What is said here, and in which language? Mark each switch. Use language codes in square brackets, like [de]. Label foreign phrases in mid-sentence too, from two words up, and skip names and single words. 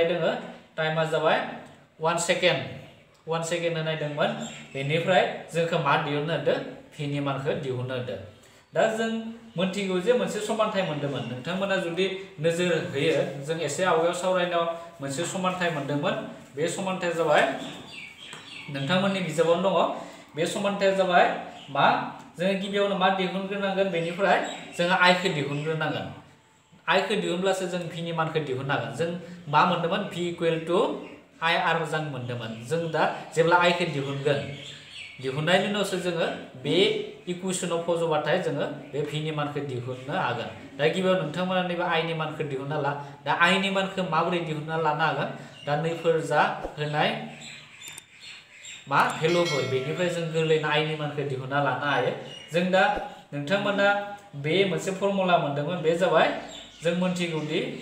[brx] दङ टाइमा जाबाय 1 सेकेन्ड होनाय दंमोन बेनिफ्राय जोंखौ मा दिहुननो होदो v नि मानखौ दिहुननो होदो दा जों मोनथिगौ जे मोनसे समानथाय मोनदोंमोन नोंथांमोना जुदि नोजोर होयो जों एसे आवगायाव सावरायनायाव मोनसे समानथाय मोनदोंमोन बे समानथाया जाबाय नोंथांमोननि बिजाबावनो दङ बे समानथाया जाबाय मा जों गिबियावनो मा दिहुनग्रोनांगोन बेनिफ्राय जों i खौ दिहुनग्रोनांगोन i खौ दिहुनब्लासो जों v नि मानखौ दिहुननो हागोन जों मा मोनदोंमोन v [en] equal to [brx] i r जों मोनदोंमोन जों दा जेब्ला i खौ दिहुनगोन दिहुननायनि उनावसो जोङो बे इकुवेशनाव फज'बाथाय जोङो बे v नि मानखौ दिहुननो हागोन दा गिबियाव नोंथांमोना नैबे i नि मानखौ दिहुनना ला दा i नि मानखौ माबोरै दिहुनना लानो हागोन दा नैफोर जा होनाय मा भेलुफोर बेनिफ्राय जों गोरलैनो i नि मानखौ दिहुनना लानो हायो जों दा नोंथांमोना बे मोनसे फर्मुला मोनदोंमोन बे जाबाय जों मोनथिगौदि